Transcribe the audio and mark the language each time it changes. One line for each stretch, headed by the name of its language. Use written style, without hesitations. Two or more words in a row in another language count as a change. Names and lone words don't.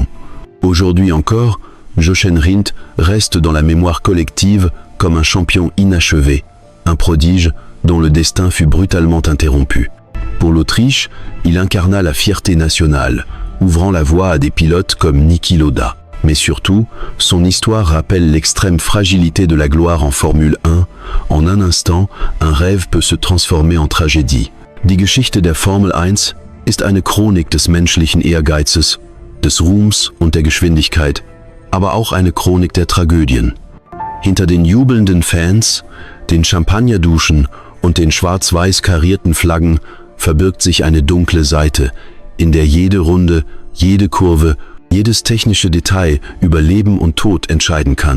French: Aujourd'hui encore, Jochen Rindt reste dans la mémoire collective comme un champion inachevé, un prodige dont le destin fut brutalement interrompu. Pour l'Autriche, il incarna la fierté nationale, ouvrant la voie à des pilotes comme Niki Lauda. Mais surtout, son histoire rappelle l'extrême fragilité de la gloire en Formule 1. En un instant, un rêve peut se transformer en tragédie.
German: Die Geschichte der Formel 1 ist eine Chronik des menschlichen Ehrgeizes, des Ruhms und der Geschwindigkeit, aber auch eine Chronik der Tragödien. Hinter den jubelnden Fans, den Champagnerduschen und den schwarz-weiß karierten Flaggen verbirgt sich eine dunkle Seite, in der jede Runde, jede Kurve, jedes technische Detail über Leben und Tod entscheiden kann.